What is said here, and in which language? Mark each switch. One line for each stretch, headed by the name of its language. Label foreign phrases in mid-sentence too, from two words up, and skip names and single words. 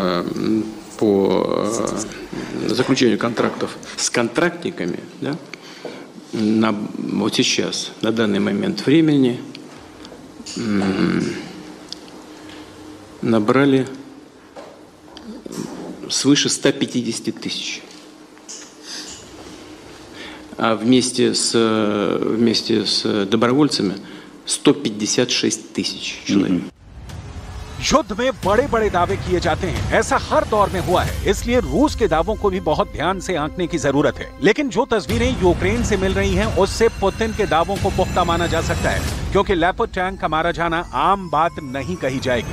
Russian: заключению контрактов с контрактниками, да, вот сейчас, на данный момент времени, набрали свыше 150 тысяч. А вместе с добровольцами 156 тысяч человек.
Hindi: युद्ध में बड़े बड़े दावे किए जाते हैं, ऐसा हर दौर में हुआ है, इसलिए रूस के दावों को भी बहुत ध्यान से आंकने की जरूरत है। लेकिन जो तस्वीरें यूक्रेन से मिल रही हैं, उससे पुतिन के दावों को पुख्ता माना जा सकता है, क्योंकि लेपर्ड टैंक का मारा जाना आम बात नहीं कही जाएगी।